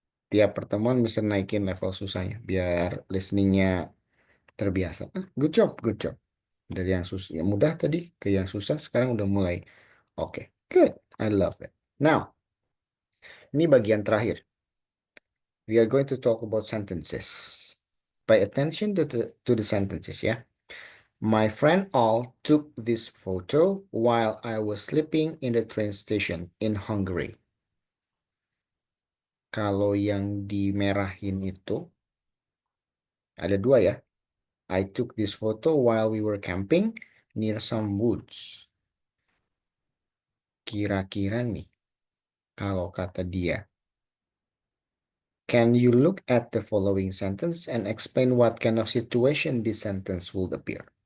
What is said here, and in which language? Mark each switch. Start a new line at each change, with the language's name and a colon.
Indonesian: Tiap pertemuan bisa naikin level susahnya biar listeningnya terbiasa.
English: Good job, good job.
Indonesian: Dari yang susah, yang mudah tadi ke yang susah, sekarang udah mulai. Oke,
English: good. I love it.
Indonesian: Now, ini bagian terakhir.
English: We are going to talk about sentences. Pay attention to the sentences ya. My friend Al took this photo while I was sleeping in the train station in Hungary.
Indonesian: Kalau yang dimerahin itu ada 2 ya.
English: I took this photo while we were camping near some woods.
Indonesian: Kira-kira nih, kalau kata dia,
English: can you look at the following sentence and explain what kind of situation this sentence will appear?